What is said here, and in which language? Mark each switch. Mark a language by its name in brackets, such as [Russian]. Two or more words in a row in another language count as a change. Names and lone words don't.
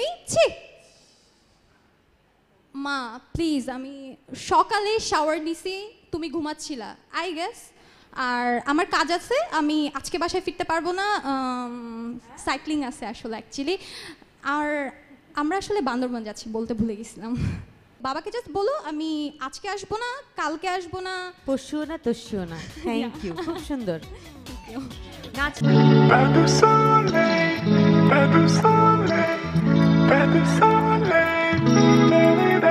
[Bangla] ছি মা, প্লিজ, আমি সকালে শাওয়ার নিছি, তুমি ঘুমাচ্ছিলা [English] I guess, [Bangla] আর আমার কাজ আছে, আমি আজকে বাসায় ফিরতে পারবো না, সাইক্লিং আছে আসলে অ্যাকচুয়ালি। আর আমরা আসলে বান্দরবান যাচ্ছি, বলতে ভুলে গেছিলাম। বাবাকে জাস্ট বলো আমি আজকে আসবো না, কালকে আসবো না। পরশুও না তস্যুও না। [English] thank you, [Bangla] খুব সুন্দর নাচ। [French] Pas de soleil, pas de soleil, pas de soleil, da-da-da.